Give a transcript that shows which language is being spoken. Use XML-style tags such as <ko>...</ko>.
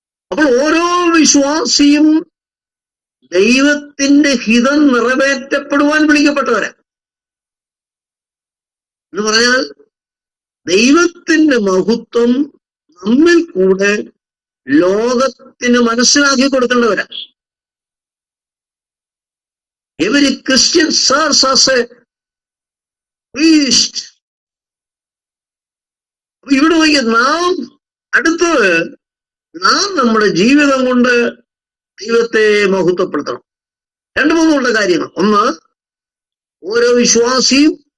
<ml>അപ്പോൾ ഓരോ വിശ്വാസിയും ദൈവത്തിന്റെ ഹിതം നിറവേറ്റപ്പെടുവാൻ വിളിക്കപ്പെട്ടവരാ. എന്ന് പറഞ്ഞാൽ ദൈവത്തിന്റെ മഹത്വം നമ്മിൽ കൂടെ ലോകത്തിന് മനസ്സിലാക്കി കൊടുക്കേണ്ടവരാ.</ml> <en>Every Christian serves as a priest.</en> <ml>ഇവിടെ നോക്കിയ നാം അടുത്തത്, നാം നമ്മുടെ ജീവിതം കൊണ്ട് ദൈവത്തെ മഹത്വപ്പെടുത്തണം. 2-3 കാര്യങ്ങൾ. ഒന്ന്, ഓരോ വിശ്വാസിയും</ml>